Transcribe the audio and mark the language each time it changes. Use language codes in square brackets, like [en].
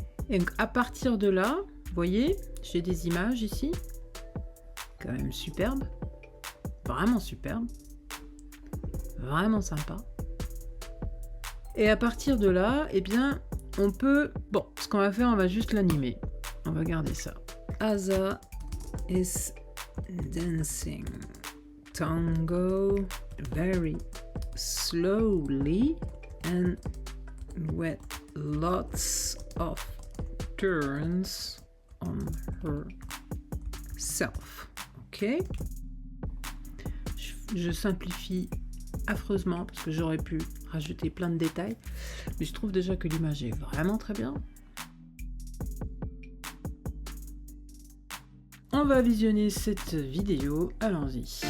[fr] Et donc à partir de là, vous voyez, j'ai des images ici. Quand même superbe. Vraiment superbe. Vraiment sympa. Et à partir de là, eh bien, on peut... Bon, ce qu'on va faire, on va juste l'animer. On va garder ça. [en] Asa is dancing tango very slowly and with lots of turns on herself. [fr] Ok. Je simplifie affreusement parce que j'aurais pu rajouter plein de détails, mais je trouve déjà que l'image est vraiment très bien. On va visionner cette vidéo, allons-y.